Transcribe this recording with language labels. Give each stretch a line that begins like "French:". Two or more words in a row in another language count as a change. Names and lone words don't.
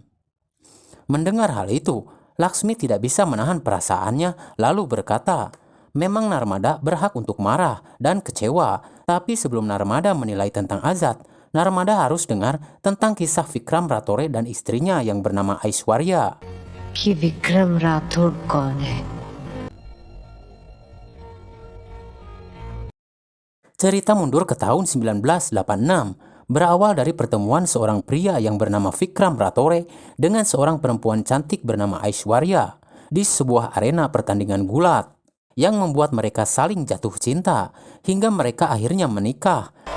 Indonesian: Mendengar hal itu, Laksmi tidak bisa menahan perasaannya lalu berkata, memang Narmada berhak untuk marah dan kecewa, tapi sebelum Narmada menilai tentang Azad, Narmada harus dengar tentang kisah Vikram Ratore dan istrinya yang bernama Aishwarya.
Hindi: कि विक्रम राठौड़ कौन है?
Indonesian: Cerita mundur ke tahun 1986, berawal dari pertemuan seorang pria yang bernama Vikram Ratore dengan seorang perempuan cantik bernama Aishwarya di sebuah arena pertandingan gulat yang membuat mereka saling jatuh cinta hingga mereka akhirnya menikah.